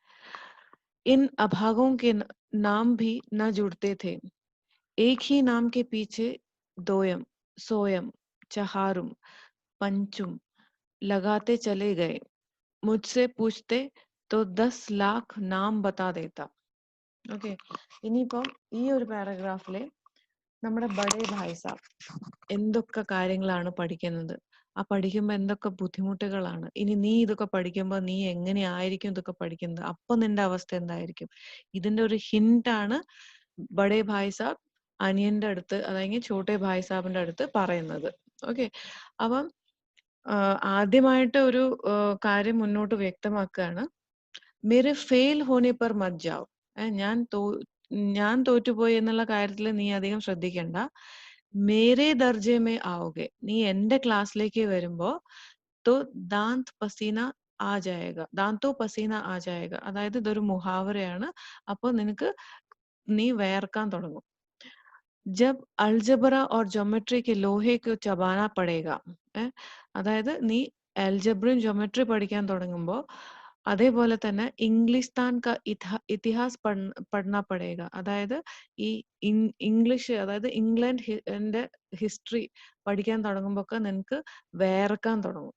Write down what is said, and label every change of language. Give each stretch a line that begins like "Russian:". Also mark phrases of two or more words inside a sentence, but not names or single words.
Hindi: इन अभागों के नाम भी न जुड़ते थे। एक ही नाम के पीछे दोयम, सोयम, चहारुम, पंचुम लगाते चले गए। मुझसे पूछते तो 10 लाख नाम बता देता.
Malayalam: ഓക്കെ, ഇനിയിപ്പം ഈ ഒരു പാരഗ്രാഫില് നമ്മുടെ ബഡേ ഭായ് സാബ് എന്തൊക്കെ കാര്യങ്ങളാണ് പഠിക്കുന്നത്, ആ പഠിക്കുമ്പോൾ എന്തൊക്കെ ബുദ്ധിമുട്ടുകളാണ്, ഇനി നീ ഇതൊക്കെ പഠിക്കുമ്പോൾ നീ എങ്ങനെയായിരിക്കും ഇതൊക്കെ പഠിക്കുന്നത്, അപ്പൊ നിന്റെ അവസ്ഥ എന്തായിരിക്കും, ഇതിന്റെ ഒരു ഹിന്റാണ് ബഡേ ഭായ് സാബ് അനിയന്റെ അടുത്ത്, അതായത് ഛോട്ടെ ഭായ് സാബിന്റെ അടുത്ത് പറയുന്നത്. ഓക്കെ, അപ്പം ആദ്യമായിട്ട് ഒരു കാര്യം മുന്നോട്ട് വ്യക്തമാക്കുകയാണ്.
Hindi: मेरे फेल होने पर मत जाओ.
Malayalam: ഞാൻ തോറ്റുപോയി എന്നുള്ള കാര്യത്തിൽ നീ അധികം ശ്രദ്ധിക്കണ്ട.
Hindi: मेरे दर्जे में आओगे,
Malayalam: നീ എന്റെ ക്ലാസ്സിലേക്ക് വരുമ്പോ
Hindi: तो दांत पसीना आ जाएगा, दांतो पसीना आ जाएगा,
Malayalam: അതായത് ഇതൊരു മുഹാവറയാണ്. അപ്പൊ നിനക്ക് നീ വേർക്കാൻ തുടങ്ങും.
Hindi: जब अलजबरा और ज्योमेट्री के लोहे को चबाना पड़ेगा.
Malayalam: അതായത് നീ അൽജബ്രയും ജോമെട്രി പഠിക്കാൻ തുടങ്ങുമ്പോൾ അതേപോലെ തന്നെ
Hindi: इंग्लिस्तान का इतिहास पढ़ना पड़ेगा,
Malayalam: അതായത് ഈ ഇംഗ്ലീഷ്, അതായത്
English: England history
Malayalam: പഠിക്കാൻ തുടങ്ങുമ്പോ ഒക്കെ നിനക്ക് വേർക്കാൻ തുടങ്ങും.